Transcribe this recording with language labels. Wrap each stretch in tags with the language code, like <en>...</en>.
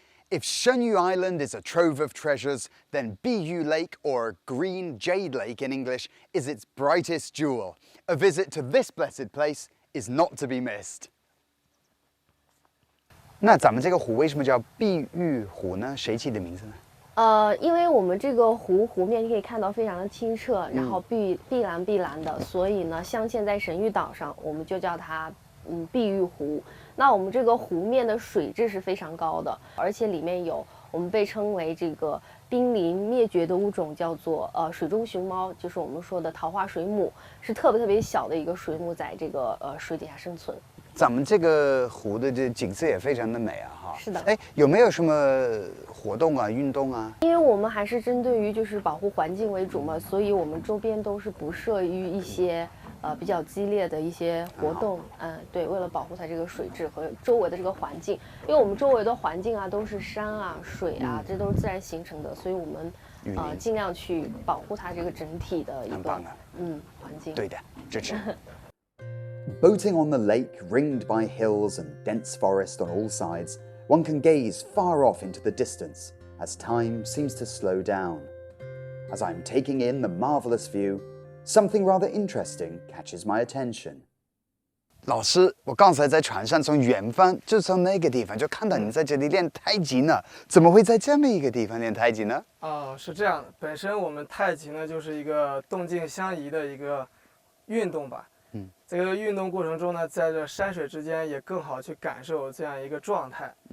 <en>If Shenyu Island is a trove of treasures, then Bu Lake, or Green Jade Lake in English, is its brightest jewel. A visit to this blessed place is not to be missed.</en> <zh>那咱们这个湖为什么叫碧玉湖呢？谁起的名字呢？因为我们这个湖面你可以看到非常的清澈，然后碧蓝的，所以呢，镶嵌在神玉岛上，我们就叫它碧玉湖。那我们这个湖面的水质是非常高的，而且里面有我们被称为这个濒临灭绝的物种，叫做水中熊猫，就是我们说的桃花水母，是特别小的一个水母，在这个水底下生存。咱们这个湖的这景色也非常的美啊，哈。是的。哎，有没有什么活动啊、运动啊？因为我们还是针对于就是保护环境为主嘛，所以我们周边都是不设于一些比较激烈的一些活动，对，为了保护它这个水质和周围的这个环境，因为我们周围的环境啊都是山啊、水啊，这都是自然形成的，所以我们尽量去保护它这个整体的一个环境。对的，支持。</zh> <en>Boating on the lake, ringed by hills and dense forest on all sides, one can gaze far off into the distance as time seems to slow down. As I'm taking in the marvelous view, something rather interesting catches my attention.</en> <zh>老师，我刚才在船上从远方，就从那个地方就看到你在这里练太极呢，怎么会在这么一个地方练太极呢？是这样的，本身我们太极呢就是一个动静相宜的一个运动吧。这个运动过程中呢，在这山水之间也更好去感受这样一个状态。</zh>